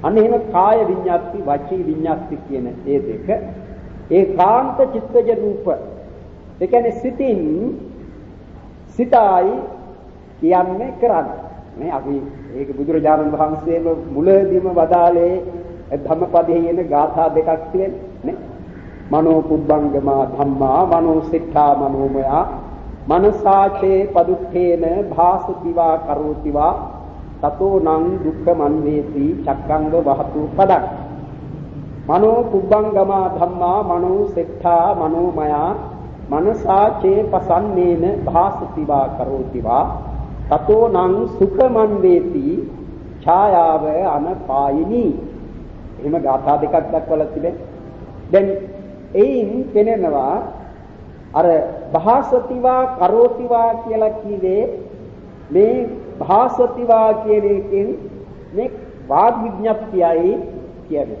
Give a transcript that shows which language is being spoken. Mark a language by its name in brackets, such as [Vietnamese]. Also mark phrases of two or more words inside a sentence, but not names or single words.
[Sinhala] අන්න එහෙම කාය විඤ්ඤාති වචී විඤ්ඤාති කියන ඒ දෙක ඒකාන්ත චිත්තජ රූප. ඒ කියන්නේ සිතින් සිතයි කියන්නේ කරන්නේ. මේ අපි ඒක බුදුරජාණන් වහන්සේම මුලදීම වදාළේ ධම්මපදයේ එන ගාථා දෙකක් තියෙන්නේ. [Pali] මනෝ පුබ්බංගමා ධම්මා මනෝ සිට්ඨා මනෝමයා මනසාචේ පදුත්තේන භාසතිවා කරෝතිවා තතෝ නං දුක්ඛමන් වේති චක්ඛංග වහතු පදං. මනෝ පුබ්බංගමා ධම්මා මනෝ සිට්ඨා මනෝමයා මනසාචේ පසන්නේන භාසතිවා කරෝතිවා තතෝ නං සුඛමන් වේති ඡායාව අනපායිනී. [Sinhala] එහෙම ගාථා දෙකක් දක්වලා තිබෙනවා. දැන් එයින් පෙනෙනවා අර [Pali] භාසතිවා කරෝතිවා [Sinhala] කියලා කිව්වේ මේ භාසතිවා කියන එකෙන් මේ වාග් විඥප්තියයි කියන්නේ.